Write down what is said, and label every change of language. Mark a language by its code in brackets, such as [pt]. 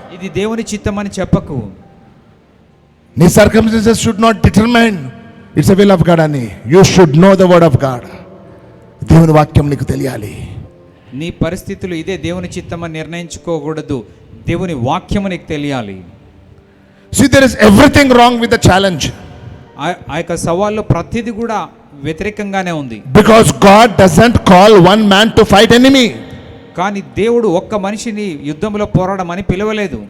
[te] ఇది దేవుని చిత్తం అని చెప్పకు. [en] నీ circumstances should not determine it's the will of God అని. You should know the word of God. [te] దేవుని వాక్యం నీకు తెలియాలి. నీ పరిస్థితులు ఇదే దేవుని చిత్తం అని నిర్ణయించుకోకూడదు. దేవుని వాక్యము నీకు తెలియాలి. [en] See, there is everything wrong with the challenge. [te] ఆ యొక్క సవాల్లో ప్రతిదీ కూడా వ్యతిరేకంగానే ఉంది. [en] Because God doesn't call one man to fight enemy. [te] కానీ దేవుడు ఒక్క మనిషిని యుద్ధంలో పోరాడమని పిలవలేదు.